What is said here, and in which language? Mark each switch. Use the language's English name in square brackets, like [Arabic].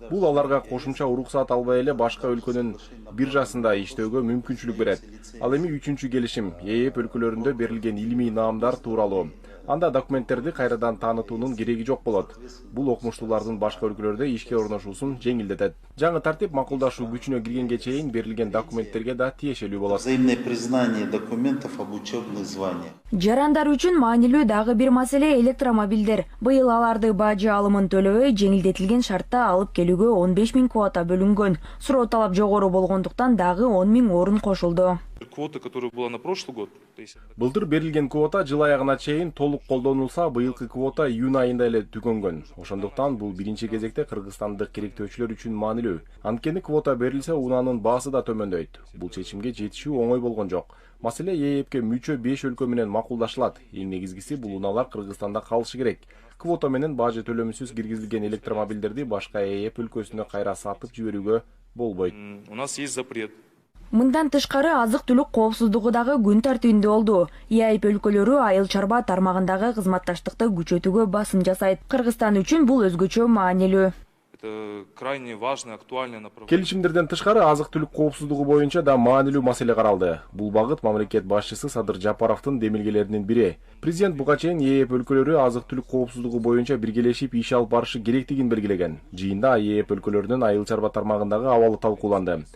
[Kyrgyz] Бул аларга кошумча уруксат албай эле башка өлкөнүн биржасында иштөөгө мүмкүнчүлүк берет. Ал эми үчүнчү келишим ЕЭП өлкөлөрүндө берилген илимий наамдар тууралуу. Анда документтерди кайрадан таанытуунун кереги жок болот. Бул окумуштуулардын башка өлкөлөрдө ишке орношуусун жеңилдетет. Жаңы тартип макулдашуу күчүнө киргенге чейин берилген документтерге да тиешелүү болот. [Russian] Взаимное признание документов об учебных званиях. [Kyrgyz] Жарандар үчүн маанилүү дагы бир маселе электромобилдер. Быйыл аларды бажы алымын төлөбөй жеңилдетилген шартта алып келүүгө 15 000 квота бөлүнгөн. Суроо талап жогору болгондуктан дагы 10 000 орун кошулду. [Russian] Квота, которая была на прошлый год. [Kyrgyz] Былтыр берилген квота жыл аягына чейин толук колдонулса, быйылкы квота июнь айында эле түгөнгөн. Ошондуктан бул биринчи кезекте кыргызстандык керектөөчүлөр үчүн маанилүү. Анткени квота берилсе, унаанын баасы да төмөндөйт. Бул чечимге жетишүү оңой болгон жок. Маселе ЕЭПке мүчө 5 өлкө менен макулдашылат. Эң негизгиси бул унаалар Кыргызстанда калышы керек. Квота менен бажы төлөмүсүз киргизилген электромобилдерди башка ЕЭП өлкөсүнө кайра сатып жиберүүгө болбойт. [Russian] У нас есть запрет. [Kyrgyz] Мындан тышкары азык-түлүк коопсуздугу дагы күн тартибинде болду. ЕАЭП өлкөлөрү айыл чарба тармагындагы кызматташтыкты күчөтүүгө басым жасайт. Кыргызстан үчүн бул өзгөчө маанилүү. [Russian] Это крайне важное, актуальное направление. [Kyrgyz] Келишимдерден тышкары азык-түлүк коопсуздугу боюнча да маанилүү маселе каралды. Бул багыт мамлекет башчысы Садыр Жапаровдун демилгелеринин бири. Президент буга чейин ЕЭП өлкөлөрү азык-түлүк коопсуздугу боюнча биргелешип иш алып барышы керектигин белгилеген. Жыйында ЕЭП өлкөлөрүнүн айыл чарба тармагындагы абалы талкууланды.